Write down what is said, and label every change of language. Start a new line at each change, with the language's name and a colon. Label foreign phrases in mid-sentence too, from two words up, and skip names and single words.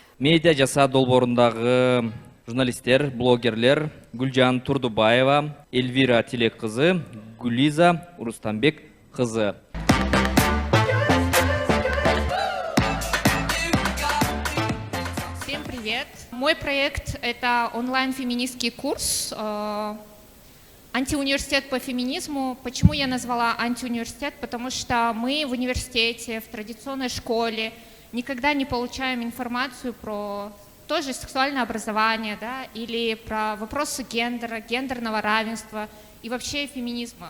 Kyrgyz: Медиа жаса долборундагы журналисттер, блогерлер Гүлжан Турдубаева, Эльвира Тилек кызы, Гүлиза Урустамбек кызы.
Russian: Всем привет! Мой проект — это онлайн-феминистский курс «Антиуниверситет по феминизму». Почему я назвала антиуниверситет? Потому что мы в университете, в традиционной школе никогда не получаем информацию про тоже сексуальное образование, да, или про вопросы гендера, гендерного равенства и вообще феминизма.